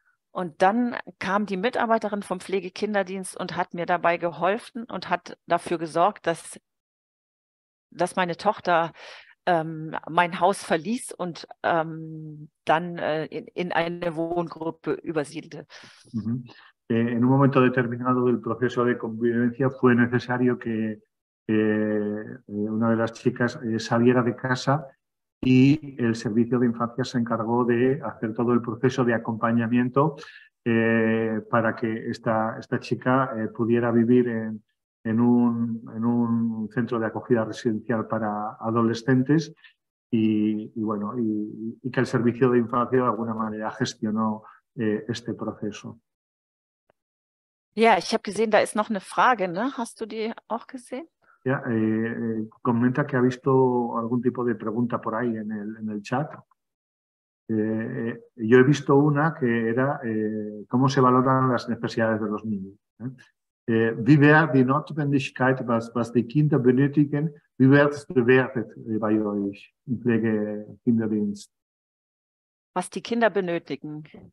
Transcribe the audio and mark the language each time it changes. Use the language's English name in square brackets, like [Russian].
[German] Und dann kam die Mitarbeiterin vom Pflegekinderdienst und hat mir dabei geholfen und hat dafür gesorgt, dass meine Tochter mein Haus verließ und dann in eine Wohngruppe übersiedelte. [Spanish] En un momento determinado del proceso de convivencia fue necesario que una de las chicas saliera de casa y el servicio de infancia se encargó de hacer todo el proceso de acompañamiento para que esta chica pudiera vivir en un centro de acogida residencial para adolescentes y que el servicio de infancia de alguna manera gestionó este proceso. [German] Ja, ich habe gesehen, da ist noch eine Frage, ne? Hast du die auch gesehen? [Spanish] Ya, comenta que ha visto algún tipo de pregunta por ahí en el chat. Yo he visto una que era cómo se valoran las necesidades de los niños. [German] Wie wäre die Notwendigkeit, was die Kinder benötigen, wie wird es bewertet bei euch im Pflegekinderdienst? Was die Kinder benötigen?